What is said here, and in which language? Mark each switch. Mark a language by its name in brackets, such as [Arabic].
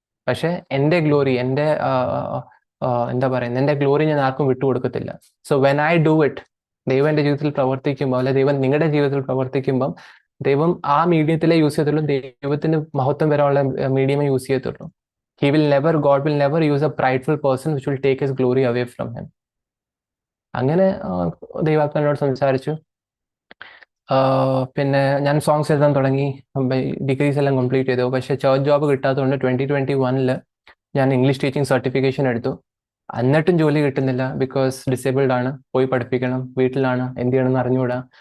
[Malayalam] പക്ഷെ എൻ്റെ ഗ്ലോറി, എൻ്റെ എന്താ പറയുന്നത്, എൻ്റെ ഗ്ലോറി ഞാൻ ആർക്കും വിട്ടുകൊടുക്കത്തില്ല. [English] so when I do it, [Malayalam] ദൈവം എൻ്റെ ജീവിതത്തിൽ പ്രവർത്തിക്കുമ്പോൾ, അല്ലെ ദൈവം നിങ്ങളുടെ ജീവിതത്തിൽ പ്രവർത്തിക്കുമ്പം, ദൈവം ആ മീഡിയത്തിലേ യൂസ് ചെയ്യത്തുള്ളൂ, ദൈവത്തിന് മഹത്വം വരാനുള്ള മീഡിയമേ യൂസ് ചെയ്യത്തുള്ളൂ. [English] God will never use a prideful person which will take his glory away from him. [Malayalam] അങ്ങനെ ദൈവാത്മാവിനോട് സംസാരിച്ചു. പിന്നെ ഞാൻ സോങ്സ് എഴുതാൻ തുടങ്ങി, ഡിഗ്രീസ് എല്ലാം കംപ്ലീറ്റ് ചെയ്തു. പക്ഷേ ചേർച്ച് ജോബ് കിട്ടാത്തതുകൊണ്ട് 2021 ഞാൻ ഇംഗ്ലീഷ് ടീച്ചിങ് സർട്ടിഫിക്കേഷൻ എടുത്തു. എന്നിട്ടും ജോലി കിട്ടുന്നില്ല ബിക്കോസ് ഡിസേബിൾഡ് ആണ്, പോയി പഠിപ്പിക്കണം, വീട്ടിലാണ്, എന്ത് ചെയ്യണമെന്ന് അറിഞ്ഞുകൂടാ.